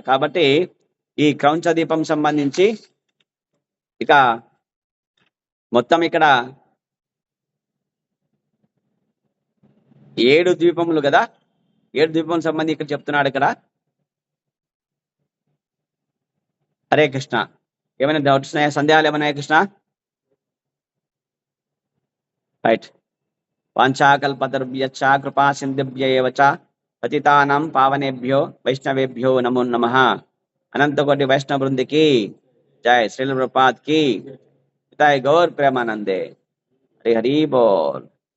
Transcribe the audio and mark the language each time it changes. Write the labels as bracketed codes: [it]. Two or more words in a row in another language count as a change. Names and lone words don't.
[te] కాబట్టి ఈ క్రౌంచ దీపం సంబంధించి ఇక మొత్తం ఇక్కడ 7 ద్వీపములు కదా, 7 ద్వీపం సంబంధించి ఇక్కడ చెప్తున్నాడు ఇక్కడ. హరే కృష్ణ. ఏమైనా డౌట్స్ ఉన్నాయా, సందేహాలు ఏమైనా కృష్ణ? రైట్. [sa] వాంఛాకల్పతరుభ్యశ్చ కృపా సింధుభ్య ఏవ చ పతితానాం పావనేభ్యో వైష్ణవేభ్యో నమో నమః. [te] అనంతకోటి వైష్ణవ బృందికి జై. [hi] श्रील प्रभुपाद की जय. [bn] গৌর প্রেমানন্দে. হরি হরি বোল.